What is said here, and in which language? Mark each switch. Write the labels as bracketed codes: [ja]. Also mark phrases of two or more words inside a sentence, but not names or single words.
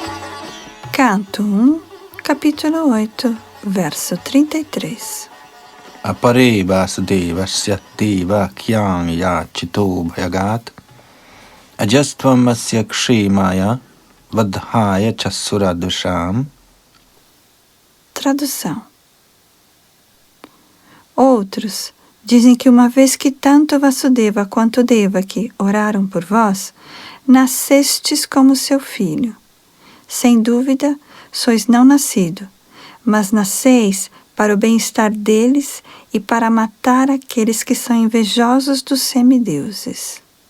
[pt] Canto 1, capítulo 8, verso 33. [sa] apare vasudevasya deva kyam yachito bhayagat ajastvam asya kshemaya vadhaya chasura dusham. [pt] Tradução. Outros dizem que uma vez que tanto Vasudeva quanto Devaki oraram por vós, nascestes como seu filho. Sem dúvida, sois não nascido, mas nasceis para o bem-estar deles e para matar aqueles que são invejosos dos semideuses.